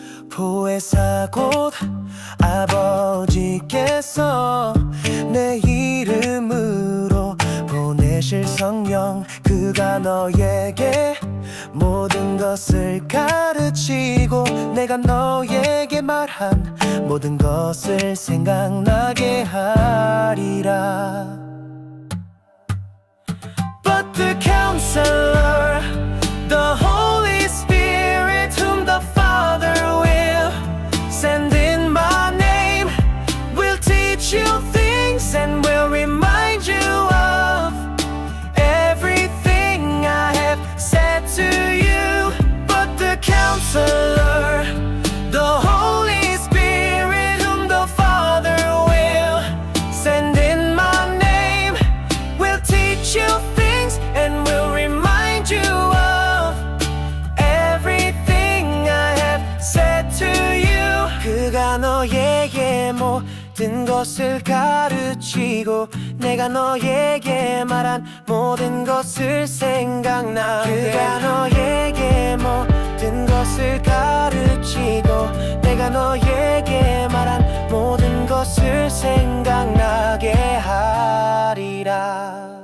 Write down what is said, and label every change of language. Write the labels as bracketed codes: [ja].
[ko] 보혜사 곧 아버지께서 내 이름으로 보내실 성령 그가 너에게 모든 것을 가르치고 내가 너에게 말한 모든 것을 생각나게 하리라. [en] But the counselor, the Holy Spirit, whom the Father will send in my name, will teach you things and will remind you of everything I have said to you. But the counselor, the Holy Spirit, whom the Father will send in my name, will teach you things and will remind you of everything I have said to you. [ko] 그가 너에게 모든 것을 가르치고 내가 너에게 말한 모든 것을 생각나게. 그가 너에게 모든 것을 가르치고 내가 너에게 말한 모든 것을 생각나게 하리라.